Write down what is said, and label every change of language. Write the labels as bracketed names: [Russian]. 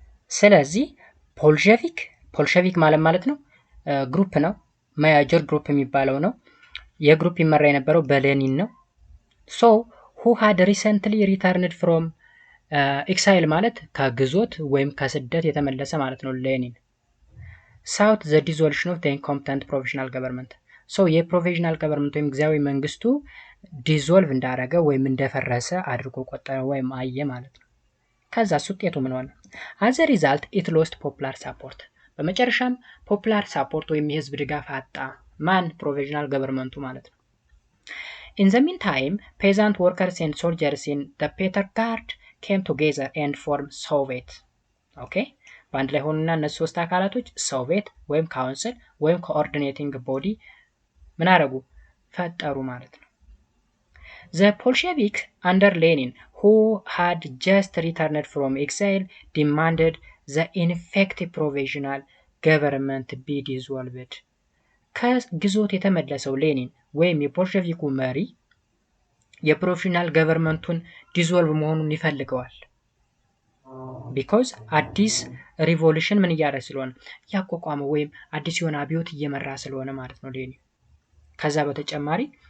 [Amharic] ስለዚህ ፖልሸቪክ ማለት ነው ግሩፕ ነው፣ ማያጀር ግሩፕ የሚባለው ነው። የግሩፕ ይመራ የነበረው በሌኒን ነው። [English] so who had recently returned from [Amharic] ኤክሳይል ማለት ከግዞት ወይም ከስደት የተመለሰ ማለት ነው። ሌኒን [English] sought the dissolution of the incompetent provisional government so [Amharic] የፕሮቪዥናል ገቨርንመንት ወይም ጊዜያዊ መንግስቱ ዲዞልቭ እንዳደረገ ወይም እንደፈረሰ አድርጎ ቆጠረ ወይም አየ ማለት ነው። ከዛ ውጤቱ ምን ሆነ? [English] as a result it lost popular support [Amharic] በመጨረሻም ፖፑላር ሳፖርት ወይም የህዝብ ድጋፍ አጣ። ማን? ፕሮቪዥናል ገቨርንመንቱ ማለት ነው። [English] in the meantime peasant workers and soldiers in the Petergard came together and formed Soviet. [Amharic] ኦኬ በአንድ ላይ ሆኑና እነዚህ ሶስት አካላቶች ሶቪየት ወይም ካውንስል ወይም ኮኦርዲኔቲንግ ቦዲ ምን አደረጉ? ፈጠሩ ማለት ነው። [English] The Bolshevik under Lenin who had just returned from exile demanded the ineffective provisional government be dissolved. [Amharic] ከግዞት የተመለሰው ሌኒን ወይም የቦልሸቪኩ መሪ የፕሮቪዥናል ገቨርንመንቱን ዲዞልቭ መሆኑን ይፈልገዋል። ቢኮዝ አዲስ ሪቮሉሽን ምን እያደረገ ስለሆነ ያቋቋመው ወይም አዲስ የሆነ አብዮት እየመራ ስለሆነ ማለት ነው ሌኒን። ከዛ በተጨማሪ